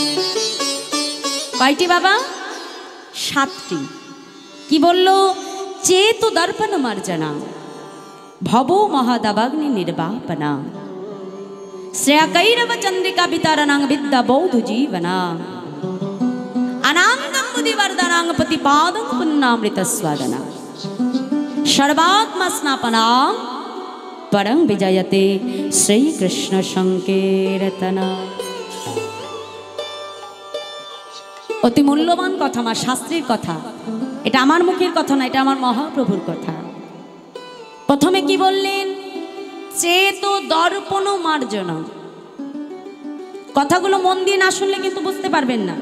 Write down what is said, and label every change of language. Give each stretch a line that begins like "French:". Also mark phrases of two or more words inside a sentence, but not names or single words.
Bangla: কয়টি বাবা? 7টি। কি বলল?
Sanskrit: চেতু দর্পণ মার্জনা, ভব মহাদাবাগ্নি নির্বাপনা, শ্রেয়া কৈরব চন্দ্রিকা বিতারণাং বিদ্যা বৌদ্ধ জীবনা, अनांगम बुद्धि वर्धनांग प्रतिपादं पुन्नामृत स्वादना, सर्वात्मा स्नापनां परं विजयते श्री कृष्ण संकीर्तना।
Bangla: অতি মূল্যবান কথা, আমার শাস্ত্রীর কথা, এটা আমার মুখের কথা না, এটা আমার মহাপ্রভুর কথা। প্রথমে কি বললেন?
Sanskrit: চেত দর্পণ মার্জনা।
Bangla: কথাগুলো মন দিয়ে না শুনলে কিন্তু বুঝতে পারবেন না।